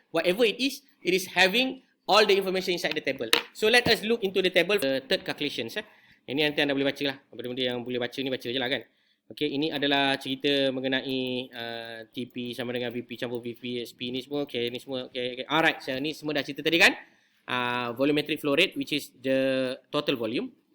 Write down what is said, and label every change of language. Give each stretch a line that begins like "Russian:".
English: Whatever it is having all the information inside the table. So let us look into the table, the third calculations.
Malay: Ini nanti anda boleh baca lah. Benda-benda yang boleh baca ni baca je lah kan. Okay, ini adalah cerita mengenai TP sama dengan VP campur VP, SP ni semua. Okay, ni semua. Okay. Alright, so ni semua dah cerita tadi kan.
English: Volumetric flow rate which is the total volume.